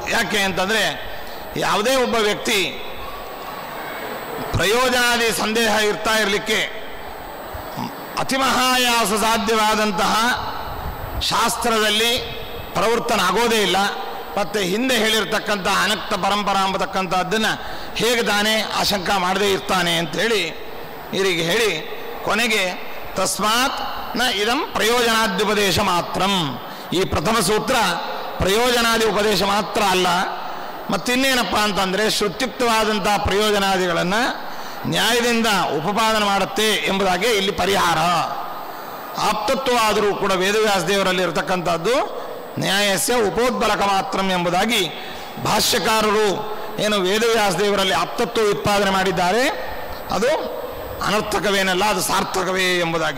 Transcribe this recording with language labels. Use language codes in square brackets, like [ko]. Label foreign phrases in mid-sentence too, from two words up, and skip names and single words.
[kn] ಯಾಕೆ ಅಂತಂದರೆ ಯಾವುದೇ ಒಬ್ಬ ವ್ಯಕ್ತಿ ಪ್ರಯೋಜನಾದಿ ಸಂದೇಹ ಇರ್ತಾ ಇರಲಿಕ್ಕೆ ಅತಿಮಹಾಯಾಸ ಸಾಧ್ಯವಾದಂತಹ ಶಾಸ್ತ್ರದಲ್ಲಿ ಪ್ರವೃತ್ತನಾಗೋದೇ ಇಲ್ಲ. ಮತ್ತು ಹಿಂದೆ ಹೇಳಿರ್ತಕ್ಕಂಥ ಅನಕ್ತ ಪರಂಪರಾ ಎಂಬತಕ್ಕಂಥದ್ದನ್ನು ಹೇಗೆ ತಾನೇ ಆಶಂಕ ಮಾಡದೇ ಇರ್ತಾನೆ ಅಂಥೇಳಿ ಇವರಿಗೆ ಹೇಳಿ ಕೊನೆಗೆ [sa] ತಸ್ಮಾತ್ ನ ಇದಂ ಪ್ರಯೋಜನಾದ್ಯುಪದೇಶ ಮಾತ್ರಂ. [kn] ಈ ಪ್ರಥಮ ಸೂತ್ರ ಪ್ರಯೋಜನಾದಿ ಉಪದೇಶ ಮಾತ್ರ ಅಲ್ಲ, ಮತ್ತಿನ್ನೇನಪ್ಪ ಅಂತಂದರೆ ಶ್ರುತ್ಯುಕ್ತವಾದಂಥ ಪ್ರಯೋಜನಾದಿಗಳನ್ನು ನ್ಯಾಯದಿಂದ ಉಪಪಾದನೆ ಮಾಡುತ್ತೆ ಎಂಬುದಾಗಿ ಇಲ್ಲಿ ಪರಿಹಾರ. ಆಪ್ತತ್ವವಾದರೂ ಕೂಡ ವೇದವ್ಯಾಸ ದೇವರಲ್ಲಿ ಇರತಕ್ಕಂಥದ್ದು [sa] ನ್ಯಾಯಸ್ಯ ಉಪೋದ್ಬಲಕ [kn] ಮಾತ್ರ ಎಂಬುದಾಗಿ ಭಾಷ್ಯಕಾರರು ಏನು ವೇದವ್ಯಾಸ ದೇವರಲ್ಲಿ ಆಪ್ತತ್ವ ಉತ್ಪಾದನೆ ಮಾಡಿದ್ದಾರೆ ಅದು ಅನರ್ಥಕವೇನಲ್ಲ, ಅದು ಸಾರ್ಥಕವೇ ಎಂಬುದಾಗಿ.